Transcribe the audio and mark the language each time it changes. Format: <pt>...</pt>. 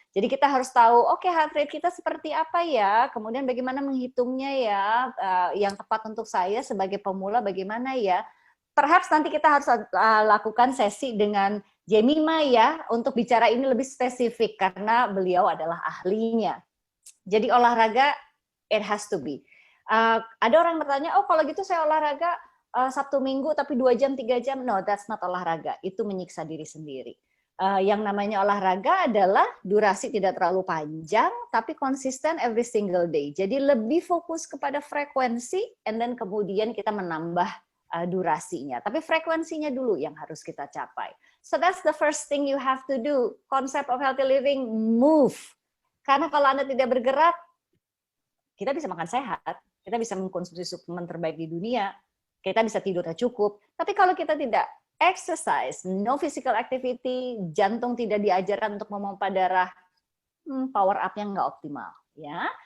<id>Jadi kita harus tahu, oke, heart rate kita seperti apa ya, kemudian bagaimana menghitungnya ya, yang tepat untuk saya sebagai pemula bagaimana ya. Perhaps nanti kita harus lakukan sesi dengan Jemima ya, untuk bicara ini lebih spesifik, karena beliau adalah ahlinya. Jadi olahraga,</id> <en>it has to be.</en> <id>Ada orang bertanya, oh kalau gitu saya olahraga Sabtu Minggu tapi 2 jam, 3 jam.</id> <en>No, that's not</en> <id>olahraga. Itu menyiksa diri sendiri. Yang namanya olahraga adalah durasi tidak terlalu panjang, tapi konsisten</id> <en>every single day.</en> <id>Jadi lebih fokus kepada frekuensi,</id> <en>and then</en> <id>kemudian kita menambah durasinya. Tapi frekuensinya dulu yang harus kita capai.</id> <en>So that's the first thing you have to do.</en> <id>Konsep</id> <en>of healthy living, move.</en> <id>Karena kalau Anda tidak bergerak, kita bisa makan sehat, kita bisa mengkonsumsi suplemen terbaik di dunia, kita bisa tidurnya cukup. Tapi kalau kita tidak exercise,</id> <en>no physical activity,</en> <id>jantung tidak diajarkan untuk memompa darah, power up-nya nggak optimal, ya.</id>